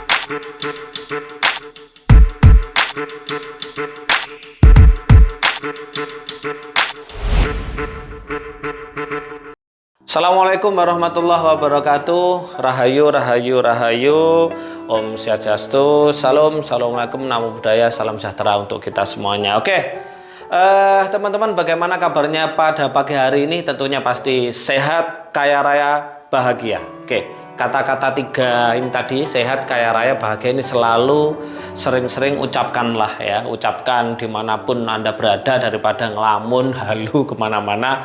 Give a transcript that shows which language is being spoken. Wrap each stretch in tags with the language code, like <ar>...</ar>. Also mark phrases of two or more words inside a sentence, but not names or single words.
<ar>السلام عليكم ورحمة الله وبركاته.</ar> <id>Rahayu, rahayu, rahayu. Om Swastiastu. Salam, assalamualaikum,</id> <pi>namo buddhaya,</pi> <id>salam sejahtera untuk kita semuanya. Oke, teman-teman, bagaimana kabarnya pada pagi hari ini? Tentunya pasti sehat, kaya raya, bahagia. Oke, kata-kata tiga ini tadi, sehat, kaya raya, bahagia, ini selalu sering-sering ucapkanlah ya, ucapkan dimanapun Anda berada, daripada ngelamun halu kemana-mana.</id>